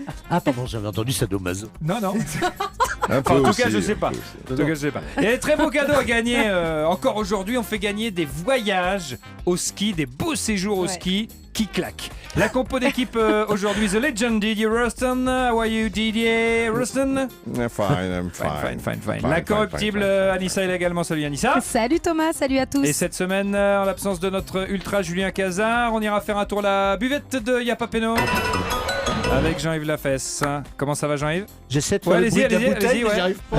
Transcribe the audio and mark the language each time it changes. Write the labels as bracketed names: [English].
[French] Ah pardon, j'avais entendu sadomaso. Non. Un peu En tout aussi, cas, je sais un pas. peu aussi. En tout cas, je sais pas. Il y a des très beaux cadeaux à gagner. Encore aujourd'hui, on fait gagner des voyages au ski, des beaux séjours au ski qui claquent. La compo d'équipe aujourd'hui, The Legend, Didier Ruston. [English] How are you, Didier Ruston? I'm Fine. [French] La corruptible Anissa est là également. Salut Anissa. Salut Thomas, salut à tous. Et cette semaine, en l'absence de notre ultra Julien Cazard, on ira faire un tour à la buvette de Y'a pas péno avec Jean-Yves Lafesse. Comment ça va, Jean-Yves? J'essaie de faire le bruit de la bouteille, mais j'y arrive pas.